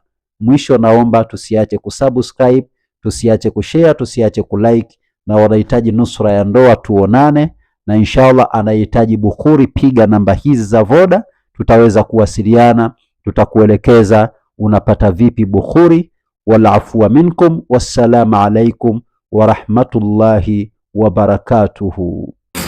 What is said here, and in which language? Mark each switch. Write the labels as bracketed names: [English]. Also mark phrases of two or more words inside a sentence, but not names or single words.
[Swahili] Mwisho naomba tusiache kusubscribe, tusiache kushare, tusiache kulike. Na wanahitaji nusura ya ndoa tuonane, na inshallah anahitaji bukhuri, piga namba hizi za Voda, tutaweza kuwasiliana, tutakuelekeza unapata vipi bukhuri. [Arabic] والعفو منكم والسلام عليكم ورحمة الله وبركاته.